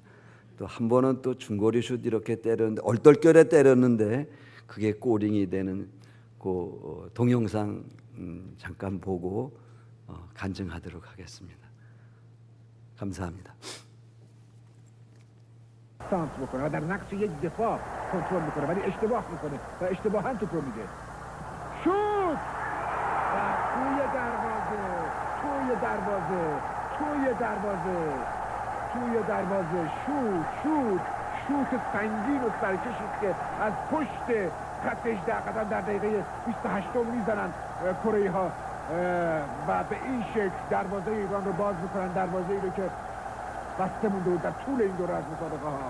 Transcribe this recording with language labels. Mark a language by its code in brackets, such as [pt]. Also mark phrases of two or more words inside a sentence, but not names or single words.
[ko] 또 한 번은 또 중거리 슛 이렇게 때렸는데 얼떨결에 때렸는데 그게 골링이 되는 그 동영상 잠깐 보고 간증하도록 하겠습니다. 감사합니다. [fa] سانس بکنه و در نقش یک دفاع کنترل میکنه ولی اشتباه میکنه و اشتباها توپ رو میده. شوت و توی دروازه توی دروازه توی دروازه توی دروازه شوت سنگین و سرکشی که از پشت خط 18 قدم در دقیقه 28 میزنن کره ها و به این شکل دروازه ایران رو باز میکنن، دروازه ای رو که بسته مونده بود در طول این دوره از مسابقه ها.